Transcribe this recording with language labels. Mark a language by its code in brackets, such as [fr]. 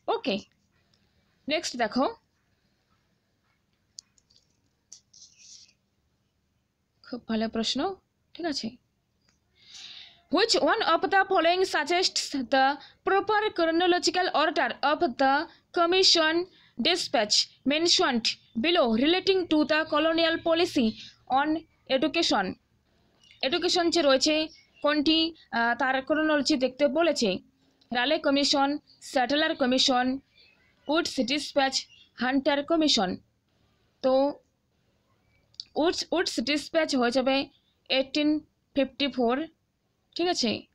[bn] Okay, next দেখো, খুব ভালো প্রশ্ন, ঠিক আছে। [en] Which one of the following suggests the proper chronological order of the commission dispatch mentioned below relating to the colonial policy on education? [bn] Education যে রয়েছে কোনটি তার ক্রোনোলজি দেখতে বলেছে? রালে commission, স্যাটেলার commission, Woods dispatch, Hunter commission. তো Woods dispatch হয়ে যাবে 1854, ঠিক আছে।